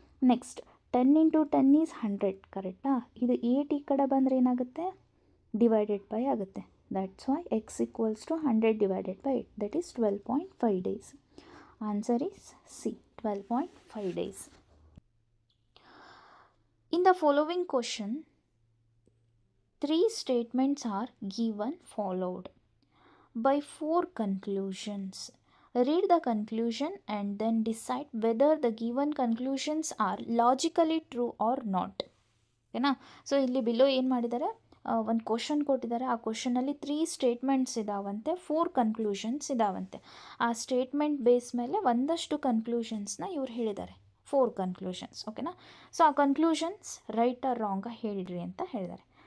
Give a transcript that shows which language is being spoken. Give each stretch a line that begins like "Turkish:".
Kannada: Next 10 × 10 is 100, ಕರೆಕ್ಟಾ. ಇದು 8 ಈ ಕಡೆ ಬಂದರೆ ಏನಾಗುತ್ತೆ, ಡಿವೈಡೆಡ್ ಬೈ ಆಗುತ್ತೆ.
English: That's why x equals to 100 divided by 8, that is 12.5 days. Answer is C, 12.5 days. In the following question, 3 statements are given followed by 4 conclusions. Read the conclusion and then decide whether the given conclusions are logically true or not.
Kannada: ಓಕೆನಾ. So ಇಲ್ಲಿ below ಏನು ಮಾಡಿದ್ದಾರೆ, ಒಂದು question ಕೊಟ್ಟಿದ್ದಾರೆ. ಆ ಕ್ವಶನಲ್ಲಿ 3 statements ಇದಾವಂತೆ, 4 conclusions ಇದಾವಂತೆ. ಆ statement base ಮೇಲೆ ಒಂದಷ್ಟು ಕನ್ಕ್ಲೂಷನ್ಸ್ನ ಇವ್ರು ಹೇಳಿದ್ದಾರೆ, 4 ಕನ್ಕ್ಲೂಷನ್ಸ್. ಓಕೆನಾ. ಸೊ ಆ ಕನ್ಕ್ಲೂಷನ್ಸ್ ರೈಟ್ ಆರ್ ರಾಂಗ ಹೇಳಿರಿ ಅಂತ ಹೇಳಿದ್ದಾರೆ.